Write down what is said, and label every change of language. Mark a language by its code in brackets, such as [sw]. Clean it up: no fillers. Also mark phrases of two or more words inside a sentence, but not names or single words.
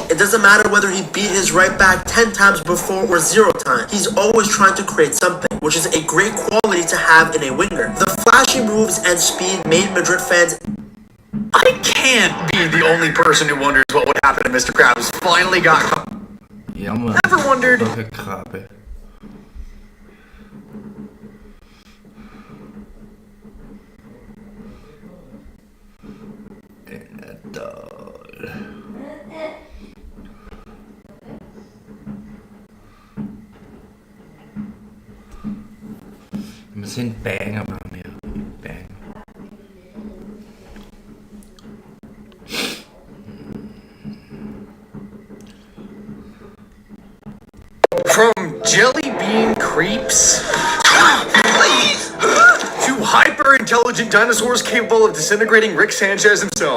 [en] It doesn't matter whether he beat his right back 10 times before or 0 times. He's always trying to create something, which is a great quality to have in a winger. The flashy moves and speed made Madrid fans. I can't be the only person who wonders what would happen if Mr. Krabs finally got caught. [da] Jammer. [en] Ever wondered? [da] Krabbe. Den er dårlig. Jeg må se en banger bare mere. En banger. [en] From jelly bean creeps to hyper-intelligent dinosaurs capable of disintegrating Rick Sanchez himself.